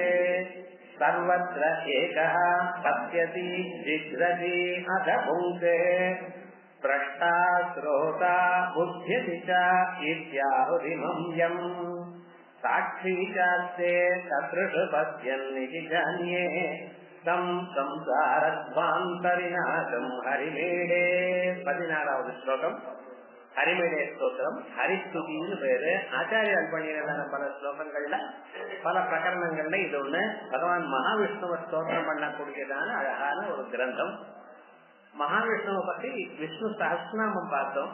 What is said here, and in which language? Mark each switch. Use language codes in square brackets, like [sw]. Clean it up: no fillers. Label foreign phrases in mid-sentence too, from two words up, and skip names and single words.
[sa] सर्वत्र एकः पश्यति जिघ्रति अथ भुङ्क्ते द्रष्टा श्रोता बुध्यति च इत्याहुरिमं यम् साक्षी चास्ते तत्कृषु पश्यन्निति जान्ये तं संसारध्वान्तविनाशं हरिमीडे [ta] 16வது ஸ்லோகம் ஹரிமேடே ஸ்தோத்திரம். ஹரிஸ்துதின்னு பேரு. ஆச்சாரியால் பண்ணியிருந்தான பல ஸ்லோகங்கள்ல பல பிரகரணங்கள்ல இது ஒண்ணு. பகவான் மகாவிஷ்ணுவை ஸ்தோத்திரம் பண்ணக்கூடியதான அழகான ஒரு கிரந்தம். மகாவிஷ்ணுவை பத்தி விஷ்ணு சஹஸ்ரநாமம் பார்த்தோம்.